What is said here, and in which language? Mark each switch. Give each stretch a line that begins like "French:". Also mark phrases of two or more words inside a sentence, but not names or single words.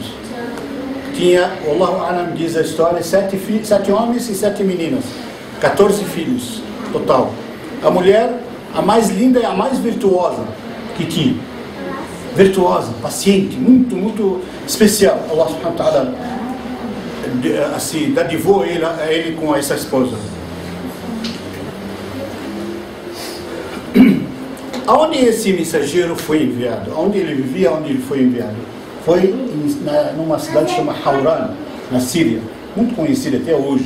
Portuguese: Tinha,
Arabic: الله أعلم
Portuguese: diz a história, 7 homens e 7 meninas. 14 filhos total. A mulher, a mais linda e a mais virtuosa que tinha. Virtuosa, paciente, muito, muito especial.
Arabic: الله سبحانه وتعالى
Portuguese: assim, dadivou a ele com essa esposa. Aonde esse mensageiro foi enviado? Onde ele vivia, onde ele foi enviado? Foi numa cidade chamada Hauran, na Síria, muito conhecida até hoje.